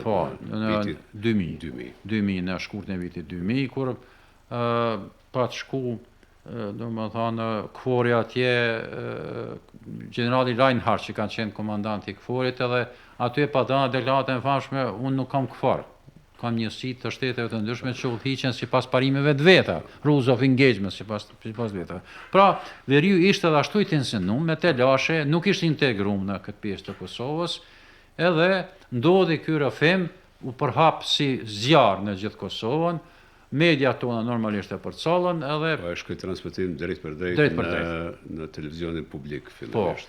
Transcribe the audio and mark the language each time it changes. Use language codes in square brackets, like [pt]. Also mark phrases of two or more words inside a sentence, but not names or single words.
[sq] në 2000, në shkurt në vitit 2000, kur pa të shku, do më thonë, KFOR-i atje, generali Reinhardt që kanë qenë komandanti KFOR-it, edhe aty e pa dana deklarate në famshme, unë nuk kam KFOR. Kam njësi të shteteve të ndryshme që udhëhiqen sipas parimeve të veta, [en] rules of engagement [sq] sipas veta. Pra, Veriu ishte edhe ashtu i tensionuar me telashe, nuk ishte integruar në këtë pjesë të Kosovës, edhe ndodhi ky rrëfim, u përhap si zjarr në gjithë Kosovën, media tona normalisht e përcallën edhe shkoi transmetim drejt për drejt në televizionin publik fillimisht.